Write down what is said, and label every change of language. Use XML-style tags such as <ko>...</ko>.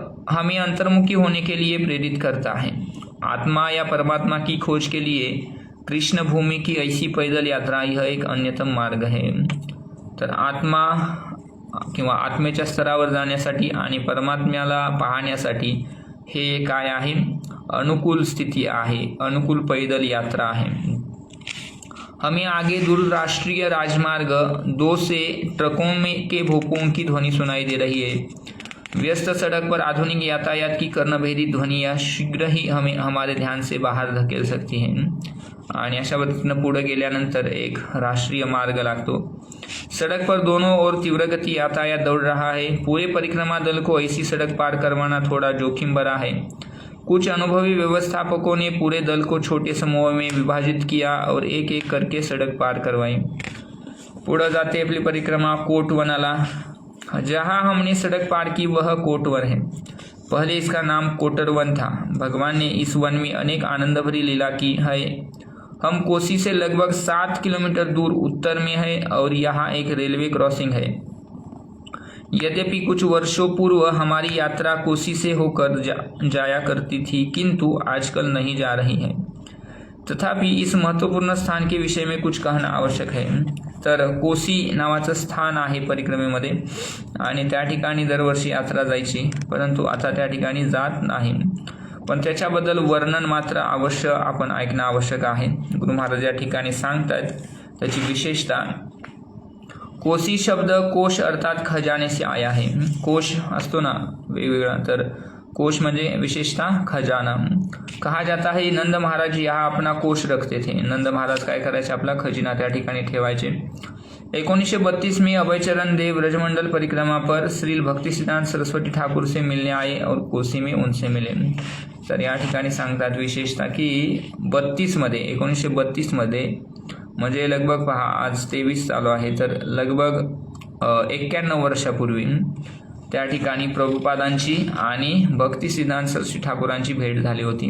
<hi>हमें अंतर्मुखी होने के लिए प्रेरित करता है। आत्मा या परमात्मा की खोज के लिए कृष्ण भूमि की ऐसी पैदल यात्रा यह एक अन्यतम मार्ग है।</hi> <mr>तर आत्मा किंवा आत्मेच्या स्तरावर जाण्यासाठी आणि परमात्म्याला पाहण्यासाठी हे काय आहे, अनुकूल स्थिती आहे, अनुकूल</mr> <hi>पैदल यात्रा है। हमें आगे दूर राष्ट्रीय राजमार्ग 2 से ट्रकों में के भोंकों की ध्वनि सुनाई दे रही है। व्यस्त सड़क पर आधुनिक यातायात की कर्णभेदी ध्वनियाँ शीघ्र ही हमें हमारे ध्यान से बाहर धकेल सकती हैं।</hi> <mr>आणि अशा पद्धतीनं पुढे गेल्यानंतर एक राष्ट्रीय मार्ग लागतो।</mr> <hi>सड़क पर दोनों ओर तीव्र गति यातायात दौड़ रहा है। पूरे परिक्रमा दल को ऐसी सड़क पार करवाना थोड़ा जोखिम भरा है। कुछ अनुभवी व्यवस्थापकों ने पूरे दल को छोटे समूह में विभाजित किया और एक एक करके सड़क पार करवाई।</hi> <mr>पुढे जाते अपनी परिक्रमा कोटवनाला।</mr> <hi>जहाँ हमने सड़क पार की वह कोटवन है। पहले इसका नाम कोटरवन था। भगवान ने इस वन में अनेक आनंद भरी लीला की है। हम कोसी से लगभग 7 किलोमीटर दूर उत्तर में है और यहाँ एक रेलवे क्रॉसिंग है। यद्यपि कुछ वर्षों पूर्व हमारी यात्रा कोसी से होकर जाया करती थी, किंतु आजकल नहीं जा रही है। तथापि इस महत्त्वपूर्ण स्थान के विषय में कुछ कहणं आवश्यक है।</hi> <mr>तर कोसी नावाचं स्थान आहे परिक्रमेमध्ये आणि त्या ठिकाणी दरवर्षी यात्रा जायची, परंतु आता त्या ठिकाणी जात नाही। पण त्याच्याबद्दल वर्णन मात्र अवश्य आपण ऐकणं आवश्यक आहे। गुरु महाराज या ठिकाणी सांगतात त्याची विशेषता।</mr> <hi>कोसी शब्द कोश अर्थात खजाने से आया है।</hi> <mr>कोश असतो ना वेगवेगळा, तर कोश म्हणजे विशेषतः खजाना।</mr> <hi>कहा जाता है नंद महाराज यहाँ अपना कोश रखते थे।</hi> <mr>नंद महाराज काय करायचे, आपला खजिना त्या ठिकाणी ठेवायचे।</mr> <hi>1932 में अभयचरण देव ब्रजमंडल परिक्रमा पर श्रील भक्तिसिद्धांत सरस्वती ठाकुर से मिलने आए और कोसी में उनसे मिले।</hi> <mr>तर या ठिकाणी सांगतात विशेषतः की 1932 मध्ये म्हणजे लगभग पहा आज 23 चालू आहे, तर लगभग 91 वर्षापूर्वी त्या ठिकाणी प्रभुपादांची आणि भक्तिसिद्धांत सरस्वती ठाकुरांची भेट झाली होती।</mr>